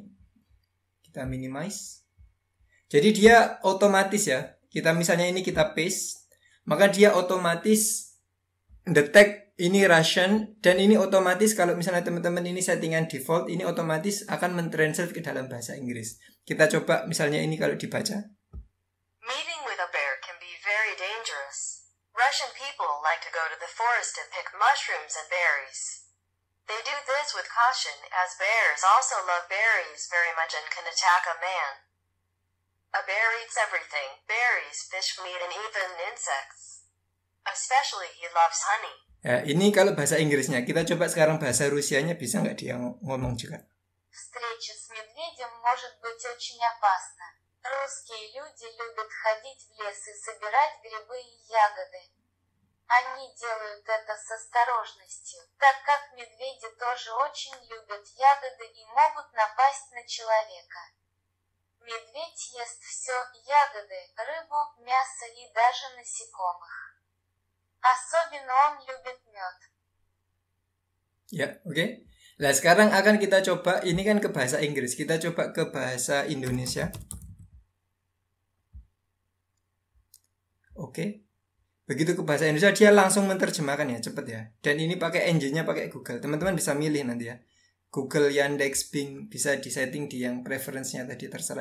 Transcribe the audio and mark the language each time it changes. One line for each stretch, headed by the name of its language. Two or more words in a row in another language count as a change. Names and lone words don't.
Indonesian: Kita minimize. Jadi dia otomatis ya. Misalnya ini kita paste, maka dia otomatis detect ini Russian, dan ini otomatis kalau misalnya teman-teman ini settingan default, ini otomatis akan mentranslate ke dalam bahasa Inggris. Kita coba misalnya ini kalau dibaca.
English: Meeting with a bear can be very dangerous. Russian people like to go to the forest and pick mushrooms and berries. They do this with caution, as bears also love berries very much and can attack a man. A bear eats everything, berries, fish, meat, and even insects. Especially he loves honey.
Indonesian: Ya, ini kalau bahasa Inggrisnya. Kita coba sekarang bahasa Rusianya, bisa nggak dia ngomong juga?
Russian: Встреча с медведем может быть очень опасна. Русские люди любят ходить в лес и собирать грибы и ягоды. Они делают это с осторожностью, так как медведи тоже очень любят ягоды и могут напасть на человека. Медведь ест все: ягоды, рыбу, мясо и даже насекомых. Особенно он любит мед.
Indonesian: Ya, oke. Nah, sekarang akan kita coba, ini kan ke bahasa Inggris, kita coba ke bahasa Indonesia. Oke. Begitu ke bahasa Indonesia, dia langsung menerjemahkan ya, cepet ya. Dan ini pakai engine-nya pakai Google. Teman-teman bisa milih nanti ya. Google, Yandex, Bing, bisa disetting di yang preference-nya tadi, terserah.